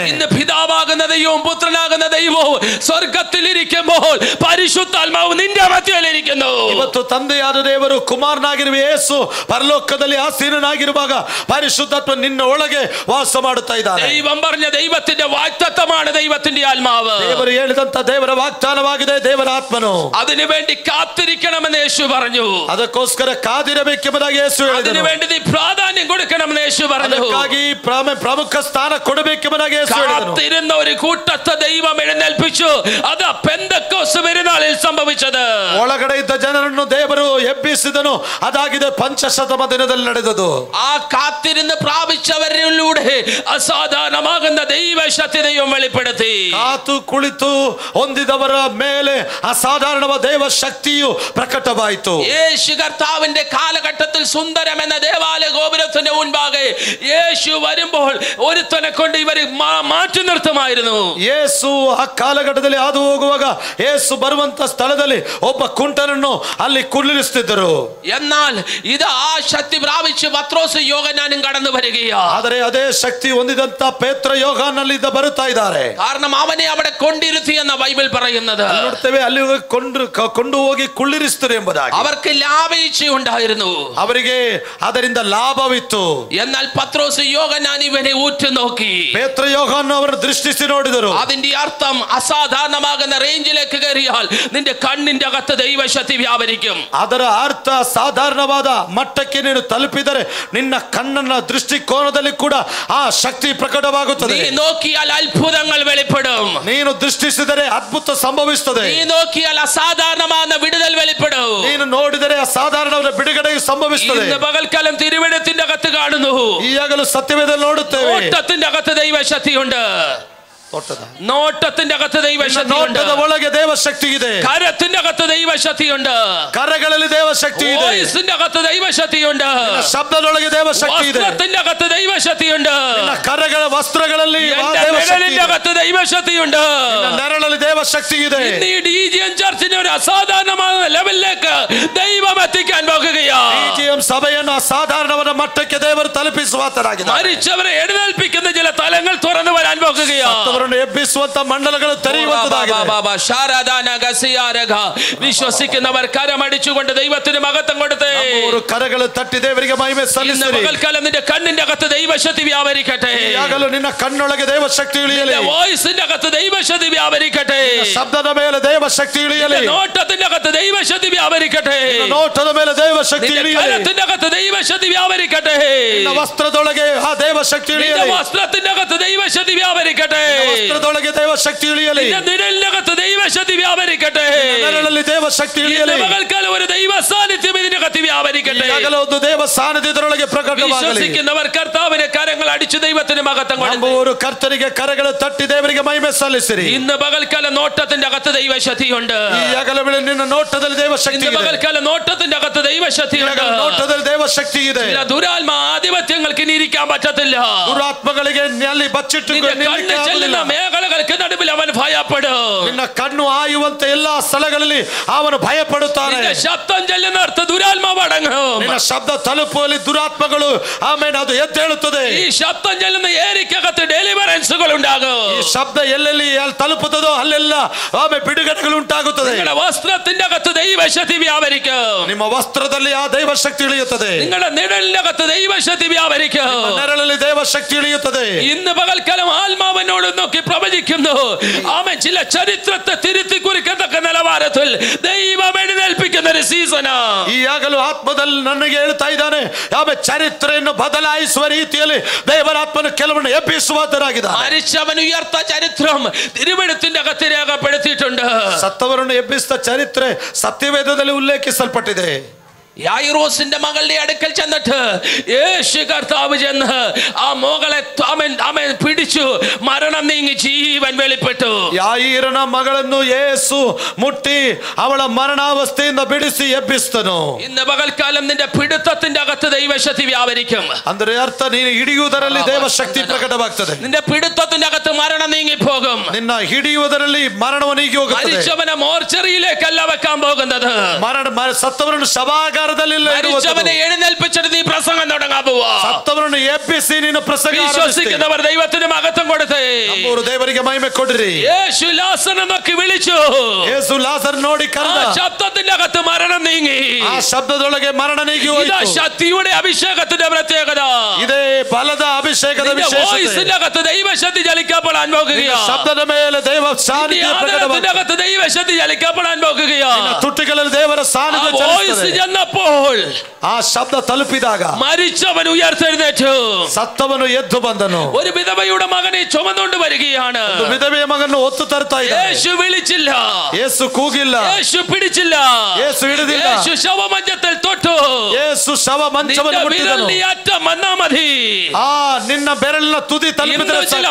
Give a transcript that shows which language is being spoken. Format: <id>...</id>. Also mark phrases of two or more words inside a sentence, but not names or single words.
<ml>ഇന്ന് പിതാവാകുന്ന ദൈവവും പുത്രനാകുന്ന ദൈവവും സ്വർഗ്ഗത്തിൽ ഇരിക്കുമ്പോൾ പരിശുദ്ധാത്മാവ് നിന്റെ മധ്യയിൽ ഇരിക്കുന്നു.</ml> <kn>ಇವತ್ತು ತಂದೆಯಾದ ದೇವರು ಕುಮಾರನಾಗಿರುವ ಯೇಸು ಪರಲೋಕದಲ್ಲಿ ಆಸೀನನಾಗಿರುವಾಗ ಪರಿಶುದ್ಧಾತ್ಮ ನಿನ್ನ ಒಳಗೆ ವಾಸ ಮಾಡುತ್ತಾ ಇದ್ದಾನೆ.</kn> <ml>ദൈവം പറഞ്ഞ ദൈവത്തിന്റെ വാഗ്ദത്തമാണ് ദൈവത്തിന്റെ ആത്മാവ്.</ml> <kn>ದೇವರು ಹೇಳಿದಂತ ದೇವರ ವಾಗ್ದಾನವಾಗಿದೆ ದೇವರ ಆತ್ಮನು.</kn> <ml>അതിനു വേണ്ടി കാത്തിരിക്കണമെന്ന് യേശു പറഞ്ഞു.</ml> <kn>ಅದಕ್ಕೋಸ್ಕರ ಕಾದಿರಬೇಕೆಂಬುದಾಗಿ ಯೇಸು ಹೇಳಿದನು.</kn> <ml>അതിനു വേണ്ടി നീ പ്രാധാന്യം കൊടുക്കണമെന്ന് യേശു പറഞ്ഞു.</ml> <kn>ಅದಕ್ಕಾಗಿ ಪ್ರಮುಖ ಸ್ಥಾನ ಕೊಡಬೇಕೆಂಬುದಾಗಿ ಯೇಸು ಹೇಳಿದನು.</kn> <ml>കാത്തിരുന്ന ഒരു കൂട്ടത്തെ ദൈവം എഴുന്നേൽപ്പിച്ചു. അത് പെന്തക്കോസ്ത് പെരുന്നാളിൽ സംഭവിച്ചത്.</ml> <kn>ಒಳಗಡೆ ಇದ್ದ ಜನರನ್ನು ದೇವರು ಎಬ್ಬಿಸಿದನು. ಅದಾಗಿದೆ ಪಂಚಶತಮ ದಿನದಲ್ಲಿ ನಡೆದದು.</kn> <ml>ആ കാത്തിരുന്ന് പ്രാപിച്ചവരിലൂടെ അസാധാരണമാകുന്ന ദൈവശക്തി ദൈവം വെളിപ്പെടുത്തി.</ml> <kn>ಕಾತು ಕುಳಿತು ಹೊಂದಿದವರ ಮೇಲೆ ಅಸಾಧಾರಣವಾದ ದೇವ ಶಕ್ತಿಯು ಪ್ರಕಟವಾಯಿತು.</kn> <ml>യേശു കർത്താവിന്റെ കാലഘട്ടത്തിൽ സുന്ദരം എന്ന ദേവാലയ ഗോപുരത്തിന്റെ മുൻപാകെ യേശു വരുമ്പോൾ ഒരുത്തനെ കൊണ്ട് ഇവർ മാറ്റി നിർത്തുമായിരുന്നു.</ml> <kn>ಯೇಸು ಆ ಕಾಲಘಟ್ಟದಲ್ಲಿ ಹಾದು ಹೋಗುವಾಗ ಯೇಸು ಬರುವಂತ ಸ್ಥಳದಲ್ಲಿ ಒಬ್ಬ ಕುಂಟನನ್ನು ಅಲ್ಲಿ ಕುಳ್ಳಿರಿಸುತ್ತಿದ್ದರು.</kn> <ml>എന്നാൽ ഇത് ആ ശക്തി പ്രാപിച്ച് പത്രോസ് യോഹന്നാനും കടന്നു വരികയാ.</ml> <kn>ಆದರೆ ಅದೇ ಶಕ್ತಿ ಹೊಂದಿದಂತ ಪೇತ್ರ ಯೋಹಾನಲ್ಲಿ ಬರುತ್ತಾ ಇದ್ದಾರೆ.</kn> <ml>കാരണം അവനെ അവിടെ കൊണ്ടിരുത്തി എന്ന ബൈബിൾ പറയുന്നത്.</ml> <kn>ನೋಡ್ತೇವೆ ಅಲ್ಲಿ ಕೊಂಡು ಹೋಗಿ ಕುಳ್ಳಿರಿಸಿದರು ಎಂಬುದಾಗಿ.</kn> <ml>അവർക്ക് ലാഭയിച്ഛ ഉണ്ടായിരുന്നു.</ml> <kn>ಅವರಿಗೆ ಅದರಿಂದ ಲಾಭವಿತ್ತು.</kn> <ml>എന്നാൽ പത്രോസ് യോഹന്നാൻ ഇവനെ ഉറ്റുനോക്കി.</ml> <kn>ಪೇತ್ರ ಯೋಹಾನ್ ಅವರನ್ನು ದೃಷ್ಟಿಸಿ ನೋಡಿದರು.</kn> <ml>അതിന്റെ അർത്ഥം അസാധാരണമാകുന്ന റേഞ്ചിലേക്ക് കയറിയാൽ നിന്റെ കണ്ണിന്റെ അകത്ത് ദൈവശക്തി വ്യാപരിക്കും.</ml> <kn>ಅದರ ಅರ್ಥ ಸಾಧಾರಣವಾದ ಮಟ್ಟಕ್ಕೆ ನೀನು ತಲುಪಿದರೆ ನಿನ್ನ ಕಣ್ಣನ ದೃಷ್ಟಿಕೋನದಲ್ಲಿ ಕೂಡ ಆ ಶಕ್ತಿ ಪ್ರಕಟವಾಗುತ್ತದೆ.</kn> <ml>നീ നോക്കിയാൽ അത്ഭുതങ്ങൾ വെളിപ്പെടും.</ml> <kn>ನೀನು ದೃಷ್ಟಿಸಿದರೆ ಅದ್ಭುತ ಸಂಭವಿಸುತ್ತದೆ.</kn> <ml>നീ നോക്കിയാൽ അസാധാരണമായ വിടുതൽ വെളിപ്പെടും.</ml> <kn>ನೀನು ನೋಡಿದರೆ ಅಸಾಧಾರಣವಾದ ಬಿಡುಗಡೆಯು ಸಂಭವಿಸುತ್ತದೆ.</kn> <ml>ഇന്ന് പകൽക്കാലം തിരുവെഴുത്തിന്റെ അകത്ത് കാണുന്നു.</ml> <kn>ಈಗಲೂ ಸತ್ಯವೇದದಲ್ಲಿ ನೋಡುತ್ತೇವೆ.</kn> <ml>നോട്ടത്തിന്റെ അകത്ത് ദൈവശക്തിയുണ്ട്. നോട്ടത്തിന്റെ അകത്ത് ദൈവശക്തിയുണ്ട്.</ml> <kn>ನೋಟದ ಒಳಗೆ ದೇವಶಕ್ತಿ ಇದೆ.</kn> <ml>കരത്തിന്റെ അകത്ത് ദൈവശക്തിയുണ്ട്.</ml> <kn>ಕರಗಳಲ್ಲಿ ದೇವಶಕ್ತಿ ಇದೆ.</kn> <ml>വോയിസിന്റെ അകത്ത് ദൈവശക്തിയുണ്ട്.</ml> <kn>ಶಬ್ದದೊಳಗೆ ದೇವಶಕ್ತಿ ಇದೆ.</kn> <ml>വസ്ത്രത്തിന്റെ അകത്ത് ദൈവശക്തിയുണ്ട്.</ml> <kn>ಕರಗಳ ವಸ್ತ್ರಗಳಲ್ಲಿ</kn> <ml>ನೆರಳಿന്റെ അകത്ത് ദൈവശക്തിയുണ്ട്.</ml> <kn>ನೆರಳಲ್ಲಿ ದೇವಶಕ್ತಿ ಇದೆ.</kn> <ml>ഈ ഡിജിഎം ചർച്ചിനെ ഒരു അസാധാരണമായ ലെവലിലേക്ക് ദൈവം എത്തിക്കാൻ പോകുകയാ.</ml> <kn>ഡിജിഎം സഭಯನ್ನು ಅಸಾಧಾರಣವಾದ ಮಟ್ಟಕ್ಕೆ ದೇವರು ತಲುಪಿಸುವಾತರಾಗಿದ್ದಾರೆ.</kn> <ml>മരിച്ചവരെ എഴുന്നേൽപ്പിക്കുന്ന ചില തലങ്ങൾ തുറന്നു വരാൻ പോകുകയാ.</ml> <kn>ಎಬ್ಬಿಸುವಂತ ಮಂಡಲಗಳು ತೆರೆಯುವಂತದಾಗಿದೆ.</kn> <ml>വിശ്വസിക്കുന്നവർ കരമടിച്ചുകൊണ്ട് ദൈവത്തിന് മഹത്വം കൊടുത്തേ.</ml> <kn>കരಗಳು ತಟ್ಟಿ ದೇವರಿಗೆ ಮಹಿಮೆ ಸಲ್ಲಿಸಿರಿ.</kn> <ml>പകൽക്കാലം നിന്റെ കണ്ണിന്റെ അകത്ത് ദൈവശക്തി വ്യാപരിക്കട്ടെ.</ml> <kn>ಯಾಗಲು ನಿನ್ನ ಕಣ್ಣೊಳಗೆ ದೇವಶಕ್ತಿ ಇಳಿಯಲಿ.</kn> <ml>വോയിസിന്റെ അകത്ത് ദൈവശക്തി വ്യാപരിക്കട്ടെ.</ml> <kn>ಶಬ್ದದ ಮೇಲೆ ದೇವಶಕ್ತಿ ಇಳಿಯಲಿ.</kn> <ml>നോട്ടത്തിന്റെ അകത്ത് ദൈവശക്തി വ്യാപരിക്കട്ടെ.</ml> <kn>ನೋಟದ ಮೇಲೆ ದೇವಶಕ್ತಿ ಇಳಿಯಲಿ.</kn> <ml>കരത്തിന്റെ അകത്ത് ദൈവശക്തി വ്യാപരിക്കട്ടെ.</ml> <kn>ನಿನ್ನ ವಸ್ತ್ರದೊಳಗೆ ಆ ದೇವಶಕ್ತಿ ಇಳಿಯಲಿ.</kn> <ml>വസ്ത്രത്തിന്റെ അകത്ത് ദൈവശക്തി വ്യാപരിക്കട്ടെ.</ml> <kn>ವಸ್ತ್ರದೊಳಗೆ ದೇವಶಕ್ತಿ ಇಳಿಯಲಿ.</kn> <ml>നിഴലിനകത്ത് ദൈവശക്തി വ്യാപരിക്കട്ടെ.</ml> <kn>ನೆರಳಲ್ಲಿ ದೇವಶಕ್ತಿ ಇಳಿಯಲಿ.</kn> <ml>പകൽക്കാലം ഒരു ദൈവ സാന്നിധ്യം ഇതിനകത്ത് വ്യാപരിക്കട്ടെ.</ml> <kn>ಒಂದು ದೇವ ಸಾನ್ನಿಧ್ಯದೊಳಗೆ ಪ್ರಕಟವಾಗಲಿ.</kn> <ml>വിശ്വസിക്കുന്നവർ കർത്താവിനെ കരങ്ങൾ അടിച്ചു ദൈവത്തിന് മഹത്വം കൊടുത്തു.</ml> <kn>കർത്തರಿಗೆ ಕರಗಳು ತಟ್ಟಿ ದೇವರಿಗೆ ಮಹಿಮೆ ಸಲ್ಲಿಸಿರಿ.</kn> <ml>ഇന്ന് പകൽക്കാലം നോട്ടത്തിന്റെ അകത്ത് ദൈവശക്തിയുണ്ട്.</ml> <kn>ಈ ಯಾಗಲೇ ನಿನ್ನ ನೋಟದಲ್ಲಿ ದೇವಶಕ್ತಿ ಇದೆ.</kn> <ml>പകൽക്കാലം നോട്ടത്തിന്റെ അകത്ത് ദൈവശക്തിയുണ്ട്.</ml> <kn>ನೋಟದಲ್ಲಿ ದೇವಶಕ್ತಿ ಇದೆ.</kn> <ml>ദുരാത്മ ആധിപത്യങ്ങൾക്ക് ഇനി ഇരിക്കാൻ പറ്റത്തില്ല.</ml> <kn>ದುರಾತ್ಮಗಳಿಗೆ ಅಲ್ಲಿ ಬಚ್ಚಿಟ್ಟು</kn> <ml>ചെല്ലുന്ന മേഖലകൾക്ക് നടുവിൽ അവൻ ഭയപ്പെടും.</ml> <kn>ನಿನ್ನ ಕಣ್ಣು ಆಯುವಂತ ಎಲ್ಲಾ ಸ್ಥಳಗಳಲ್ಲಿ ಅವನು ಭಯಪಡುತ್ತಾನೆ.</kn> <ml>ശബ്ദം ചെല്ലുന്നർത്ഥ ദുരാത്മാവ് അടങ്ങും.</ml> <kn>ನಿನ್ನ ಶಬ್ದ ತಲುಪುವಲ್ಲಿ ದುರಾತ್ಮಗಳು ಆಮೇಲೆ ಅದು ಎದ್ದೇಳುತ್ತದೆ.</kn> <ml>ഈ ശബ്ദം ചെല്ലുന്ന ഏരിയക്കകത്ത് ഡെലിവറൻസുകൾ ഉണ്ടാകും.</ml> <kn>ಈ ಶಬ್ದ ಎಲ್ಲೆಲ್ಲಿ ತಲುಪುತ್ತದೋ ಅಲ್ಲೆಲ್ಲ ಆಮೇಲೆ ಬಿಡುಗಡೆಗಳು ಉಂಟಾಗುತ್ತದೆ.</kn> <ml>നിങ്ങളുടെ വസ്ത്രത്തിന്റെ അകത്ത് ദൈവശക്തി വ്യാപരിക്കും.</ml> <kn>ನಿಮ್ಮ ವಸ್ತ್ರದಲ್ಲಿ ಆ ದೈವಶಕ್ತಿ ಇಳಿಯುತ್ತದೆ.</kn> <ml>നിങ്ങളുടെ നിഴലിന്റെ അകത്ത് ദൈവശക്തി വ്യാപരിക്കും.</ml> <kn>ನೆರಳಲ್ಲಿ ದೇವಶಕ್ತಿ ಇಳಿಯುತ್ತದೆ.</kn> <ml>ഇന്ന് പകൽക്കാലം ആത്മാവിനോട് നോക്കി പ്രവചിക്കുന്നു. അവൻ ചില ചരിത്രത്തെ തിരുത്തി കുറിക്കത്തക്ക നിലവാരത്തിൽ ദൈവം എഴുന്നേൽപ്പിക്കുന്ന ഒരു സീസണാ.</ml> <kn>ಈಗಲೂ ಆತ್ಮದಲ್ಲಿ ನನಗೆ ಹೇಳ್ತಾ ಇದ್ದಾನೆ, ಯಾವ ಚರಿತ್ರೆಯನ್ನು ಬದಲಾಯಿಸುವ ರೀತಿಯಲ್ಲಿ ದೇವರಾತ್ಮನು ಕೆಲವನ್ನು ಎಬ್ಬಿಸುವಂತರಾಗಿದ್ದಾನೆ.</kn> <ml>മരിച്ചവൻ ഉയർത്ത ചരിത്രം തിരുവെഴുത്തിന്റെ അകത്ത് രേഖപ്പെടുത്തിയിട്ടുണ്ട്.</ml> <kn>ಸತ್ತವರನ್ನು ಎಬ್ಬಿಸಿದ ಚರಿತ್ರೆ ಸತ್ಯವೇದದಲ್ಲಿ ಉಲ್ಲೇಖಿಸಲ್ಪಟ್ಟಿದೆ.</kn> <ml>യായിറോസിന്റെ മകളുടെ അടുക്കൽ ചെന്നിട്ട് യേശു കർത്താവ് ചെന്ന് ആ മോളെ അവൻ പിടിച്ചു, മരണം നീങ്ങി ജീവൻ വെളിപ്പെട്ടു.</ml> <kn>ಯಾಯಿರನ ಮಗಳನ್ನು ಯೇಸು ಮುಟ್ಟಿ ಅವಳ ಮರಣಾವಸ್ಥೆಯಿಂದ ಬಿಡಿಸಿ ಎಬ್ಬಿಸ್ತನು.</kn> <ml>ഇന്ന് പകൽക്കാലം നിന്റെ പിടുത്തത്തിന്റെ അകത്ത് ദൈവശക്തി വ്യാപരിക്കും.</ml> <kn>ಅಂದ್ರೆ ಅರ್ಥ ನೀನು ಹಿಡಿಯುವುದರಲ್ಲಿ ದೇವಶಕ್ತಿ ಪ್ರಕಟವಾಗ್ತದೆ.</kn> <ml>നിന്റെ പിടുത്തത്തിന്റെ അകത്ത് മരണം നീങ്ങി പോകും.</ml> <kn>ನಿನ್ನ ಹಿಡಿಯುವುದರಲ್ಲಿ ಮರಣವು ನೀಗಿ ಹೋಗುತ್ತದೆ.</kn> <ml>മരിച്ചവനെ മോർച്ചറിയിലേക്കല്ല വെക്കാൻ പോകുന്നത്.</ml> <kn>ಸತ್ತವರನ್ನು ಶವಾಗಾರದಲ್ಲಿ</kn> <ml>മരിച്ചവനെ എഴുന്നേൽപ്പിച്ചിട്ട് നീ പ്രസംഗം തുടങ്ങാൻ പോവാ.</ml> <kn>ಸತ್ತವರನ್ನು ಎಬ್ಬಿಸಿ ನೀನು ಪ್ರಸಂಗ</kn> <ml>വിശ്വസിക്കുന്നവർ ദൈവത്തിന് മഹത്വം കൊടുത്തേ.</ml> <kn>ಅವರು ದೇವರಿಗೆ ಮಹಿಮೆ ಕೊಡ್ರಿ.</kn> <ml>യേശു ലാസറിനെ നോക്കി വിളിച്ചു.</ml> <kn>ಯೇಸು ಲಾಸರ್ ನೋಡಿ ಕರೆದ.</kn> <ml>ശബ്ദത്തിന്റെ അകത്ത് മരണം നീങ്ങി.</ml> <kn>ಆ ಶಬ್ದದೊಳಗೆ ಮರಣ ನೀಗಿ ಹೋಯಿತು.</kn> <ml>ഇതാ ശക്തിയുടെ അഭിഷേകത്തിന്റെ പ്രത്യേകത.</ml> <kn>ಇದೇ ಬಲದ ಅಭಿಷೇಕದ ವಿಶೇಷತೆ.</kn> <ml>വോയിസിന്റെ അകത്ത് ദൈവശക്തി ചലിക്കപ്പെടാൻ പോകുകയാണ്.</ml> <kn>ಶಬ್ದದ ಮೇಲೆ ದೈವ ಸಾನ್ನಿಧ್ಯ</kn> <ml>പ്രകടമാകും. അകത്ത് ദൈവശക്തി ചലിക്കപ്പെടാൻ പോകുകയാണ്.</ml> <kn>ತುಟಿಗಳಲ್ಲಿ ದೇವರ ಸಾನ್ನಿಧ್ಯ</kn> <ml>വോയിസ് ചെന്നപ്പോൾ</ml> <kn>ಆ ಶಬ್ದ ತಲುಪಿದಾಗ</kn> <ml>മരിച്ചവൻ ഉയർത്തെഴുന്നേറ്റു.</ml> <kn>ಸತ್ತವನು ಎದ್ದು ಬಂದನು.</kn> <ml>ഒരു വിധവയുടെ മകനെ ചുമന്നുകൊണ്ട് വരികയാണ്.</ml> <kn>ವಿಧವೆಯ ಮಗನನ್ನು ಒತ್ತು ತರ್ತಾ ಇದ್ದಾನೆ.</kn> <ml>യേശു വിളിച്ചില്ല,</ml> <kn>ಯೇಸು ಕೂಗಿಲ್ಲ,</kn> <ml>യേശು പിടിച്ചില്ല,</ml> <kn>ಯೇಸು ಹಿಡಿದಿಲ್ಲ,</kn> <ml>യേശು ശവമഞ്ചത്തിൽ തൊട്ടു.</ml> <kn>ಯೇಸು ಶವ ಮಂಚವನ್ನು ಮುಟ್ಟಿದನು.</kn> <ml>അറ്റം വന്നാ മതി.</ml> <kn>ನಿನ್ನ ಬೆರಳಿನ ತುದಿ ತಲುಪಿದರೆ ಸಾಕು.</kn>